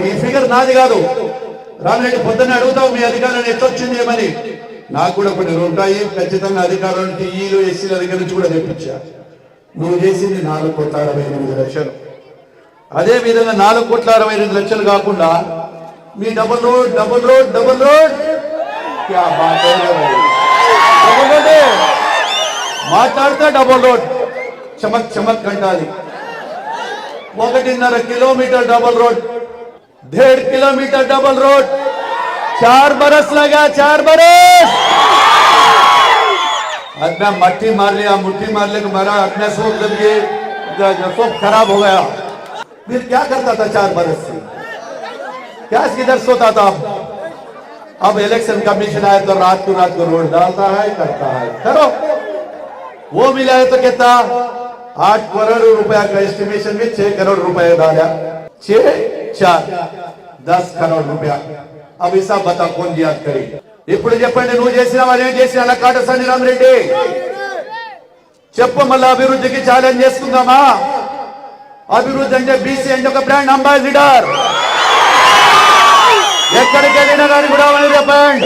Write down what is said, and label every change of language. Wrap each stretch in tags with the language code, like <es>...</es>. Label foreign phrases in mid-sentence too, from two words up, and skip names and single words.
<te>ఈ ఫిగర్ నాది కాదు, రామిరెడ్డి పొద్దున్న అడుగుతావు మీ అధికారులను ఎట్టొచ్చింది ఏమని. నాకు కూడా కొన్ని ఉంటాయి, ఖచ్చితంగా అధికారులను టీఈలు, ఎస్సీల దగ్గర నుంచి కూడా తెప్పించా. నువ్వు చేసింది 4,68,00,000. అదే విధంగా 4,68,00,000 కాకుండా మీ</te> <en>double road</en> <hi>क्या बात है,</hi> <en>double road</en> <te>మాట్లాడితే</te> <en>double road</en> <te>చమక్ చమక్ అంటాది.</te> <hi>1.5 కిలోमीटर</hi> <en>double road,</en> <hi>1.5 किलोमीटर</hi> <en>double road,</en> <hi>4 बरस लगा, 4 बरस. अपना मट्टी मार लिया, मुट्ठी मार ले, मारा अपना सब खराब हो गया. फिर क्या करता था 4 बरस से? क्या किधर सोता था? अब</hi> <en>election commission</en> <hi>आया तो रात को रोड डालता है, करता है, करो. वो मिला है तो कितना? 8 करोड़ रुपया का एस्टिमेशन में 6 करोड़ रुपया डाला, 6 4 10 करोड़ रुपया. अब हिसाब बता कौन याद करे?</hi> <te>ఇప్పుడు చెప్పండి, నువ్వు చేసిన వాళ్ళు ఏం చేసిన? అలా కాటసాని రామిరెడ్డి చెప్పు, మళ్ళీ అభివృద్ధికి ఛాలెంజ్ చేసుకుందామా? అభివృద్ధి అంటే బీసీ అంటే ఒక</te> <en>brand ambassador.</en> <te>ఎక్కడికి వెళ్ళినా కానీ కూడా బ్రాండ్.</te>